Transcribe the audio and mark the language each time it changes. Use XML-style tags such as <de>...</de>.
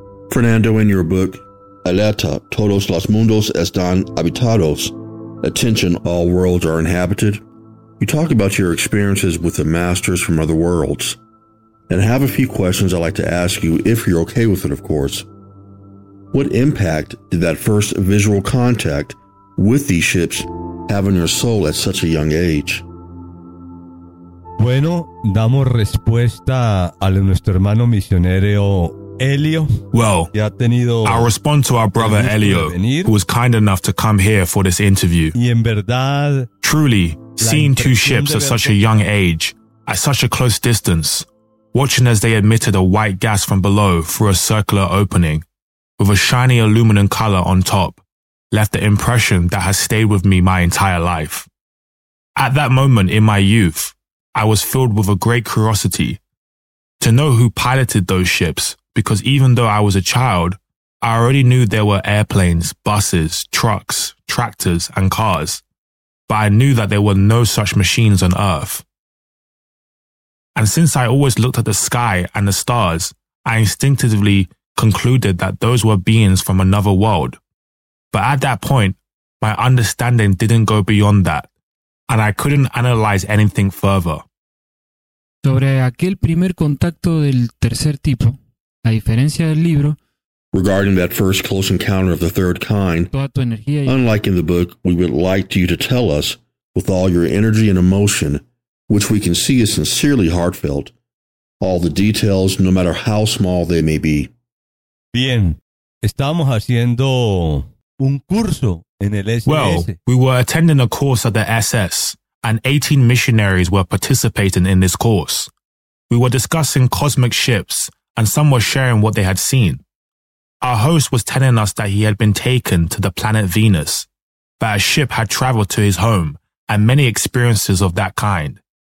<en>Fernando, in your book, Alerta, Todos los Mundos Están Habitados, Attention, All Worlds Are Inhabited, you talk about your experiences with the masters from other worlds, and I have a few questions I'd like to ask you, if you're okay with it, of course. What impact did that first visual contact with these ships have on your soul at such a young age?</en> <es>Bueno, damos respuesta a nuestro hermano misionero Elio.</es> <en>Well, I'll respond to our brother Elio, who was kind enough to come here for this interview.</en> <es>Y en verdad,</es> <en>truly, seeing two ships at such a young age, at such a close distance, watching as they emitted a white gas from below through a circular opening, with a shiny aluminum color on top, left the impression that has stayed with me my entire life. At that moment in my youth, I was filled with a great curiosity to know who piloted those ships, because even though I was a child, I already knew there were airplanes, buses, trucks, tractors, and cars, but I knew that there were no such machines on Earth. And since I always looked at the sky and the stars, I instinctively concluded that those were beings from another world. But at that point, my understanding didn't go beyond that, and I couldn't analyze anything further.</en> <es>Sobre aquel primer contacto del tercer tipo, a diferencia del libro,</es> <en>regarding that first close encounter of the third kind, unlike in the book, we would like you to tell us, with all your energy and emotion, which we can see is sincerely heartfelt, all the details, no matter how small they may be.</en> <es>Bien, estamos haciendo un curso en el SS.</es> <en>Well, we were attending a course at the SS, and 18 missionaries were participating in this course. We were discussing cosmic ships, and some were sharing what they had seen. Our host was telling us that he had been taken to the planet Venus, that a ship had traveled to his home, and many experiences of that kind.</en>